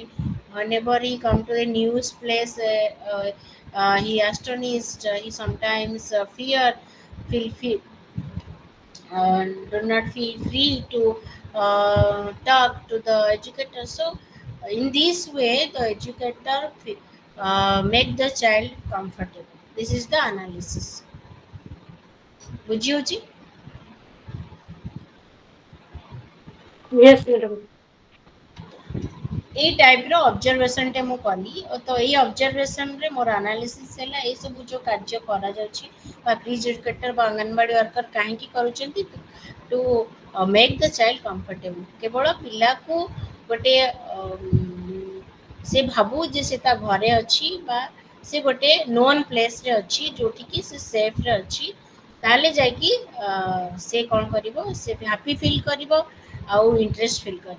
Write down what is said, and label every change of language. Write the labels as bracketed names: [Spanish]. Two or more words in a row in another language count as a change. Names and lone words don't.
[English] Whenever he come to a new place, he astonished, he sometimes feel do not feel free to talk to the educator. So in this way the educator make the child comfortable. This is the analysis. ବୁଝିହଉଛି? Yes, madam. [Odia] ଏଇ ଟାଇପ୍ର ଅବଜରଭେସନଟେ ମୁଁ କଲି, ତ ଏଇ ଅବଜରଭେସନରେ ମୋର ଆନାଲିସିସ୍ ହେଲା ଏଇସବୁ ଯେଉଁ କାର୍ଯ୍ୟ କରାଯାଉଛି ବା ପ୍ରିଜ୍ ଏଜୁକେଟର ବା ଅଙ୍ଗନବାଡ଼ି ୱାର୍କର କାହିଁକି କରୁଛନ୍ତି, [English] to make the child comfortable. [Odia] କେବଳ ପିଲାକୁ ଗୋଟେ ସେ ଭାବୁ ଯେ ସେ ତା ଘରେ ଅଛି, ବା ସେ ଗୋଟେ ନୋନ୍ ପ୍ଲେସ୍ରେ ଅଛି ଯେଉଁଠିକି ସେ ସେଫ୍ରେ ଅଛି, ତାହେଲେ ଯାଇକି ସେ କ'ଣ କରିବ, ସେ [English] happy feel [Odia] କରିବ ଆଉ [English] interest feel [Odia] କରିବ.